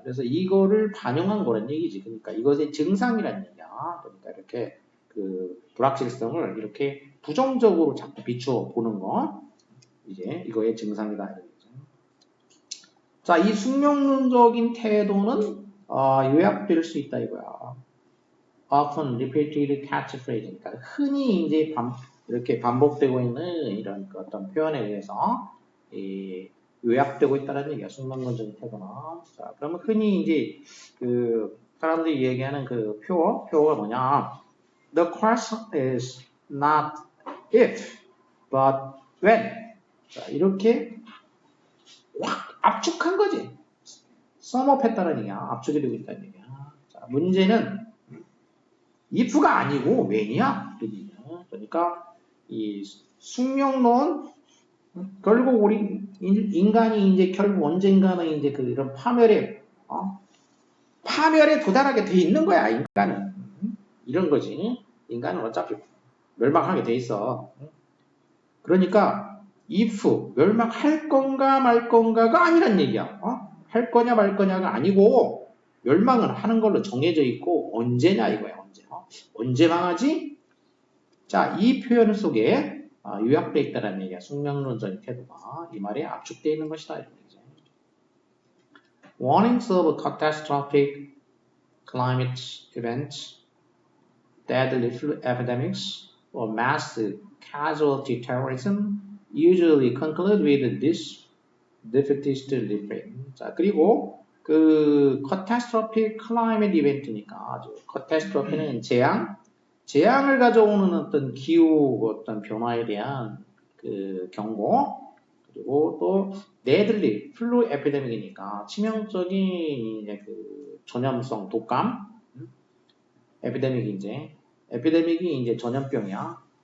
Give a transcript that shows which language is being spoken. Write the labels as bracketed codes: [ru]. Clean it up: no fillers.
[ko] 그래서 이거를 반영한 거란 얘기지. 그러니까 이것의 증상이라는 얘기야. 그러니까 이렇게 그 불확실성을 이렇게 부정적으로 자꾸 비추어 보는 거, 이제 이거의 증상이다. 이런 얘기죠. 자, 이 숙명론적인 태도는 요약될 수 있다 이거야. [en] often repeated catchphrase. [ko] 그러니까 흔히 이제 이렇게 반복되고 있는 이런 그 어떤 표현에 의해서 요약되고 있다는 얘기야. 숙명론적인 태도는. 자, 그러면 흔히 이제 그 사람들이 얘기하는 그 표어가 뭐냐? [en] The question is not if, but when. [ko] 자, 이렇게 확 압축한 거지. 썸업했다는 얘기야. 압축이 되고 있다는 얘기야. 자, 문제는 if가 아니고 when이야. 그러니까 이 숙명론 결국 우리 인간이 이제 결국 언젠가는 이제 그 이런 파멸에 도달하게 돼 있는 거야. 인간은 이런 거지. 인간은 어차피 멸망하게 돼 있어. 그러니까 if 멸망할 건가 말 건가가 아니란 얘기야. 할 거냐 말 거냐가 아니고 멸망은 하는 걸로 정해져 있고 언제냐 이거야. 언제 망하지? 자, 이 표현 속에 요약되어 있다는 얘기야. 숙명론적인 태도가 이 말에 압축되어 있는 것이다. 이런 얘기죠. [en] Warnings of catastrophic climate events, deadly flu epidemics, or mass casualty terrorism usually conclude with this defeatist refrain. [ko] 자, 그리고 그 [en] catastrophic climate event [ko] 니까 catastrophe는 재앙을 가져오는 어떤 기후 어떤 변화에 대한 그 경고, 그리고 또 [en] deadly flu epidemic [ko] 이니까 치명적인 이제 그 전염성 독감, 에피데믹이 이제 전염병이야.